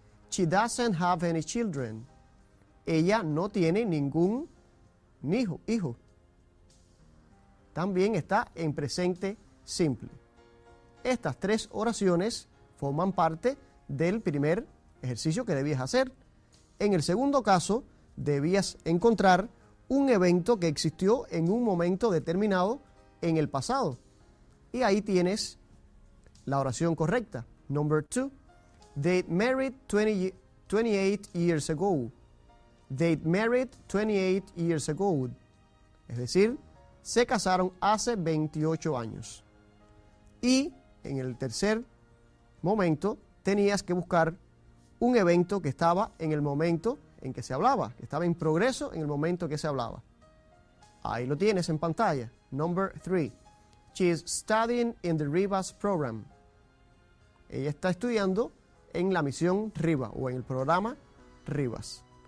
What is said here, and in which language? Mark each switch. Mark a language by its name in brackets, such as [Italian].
[English] She doesn't have any children. [Spanish] Ella no tiene ningún hijo. También está en presente simple. Estas 3 oraciones forman parte del primer ejercicio que debías hacer. En el segundo caso, debías encontrar un evento que existió en un momento determinado en el pasado. Y ahí tienes la oración correcta. [English] Number 2. They married 28 years ago. They married 28 years ago. [Spanish] Es decir, se casaron hace 28 años. Y en el tercer momento tenías que buscar un evento que estaba en el momento en que se hablaba, que estaba en progreso en el momento que se hablaba. Ahí lo tienes en pantalla. [English] Number 3. She is studying in the Ribas program. [Spanish] Ella está estudiando en la misión Ribas o en el programa Ribas.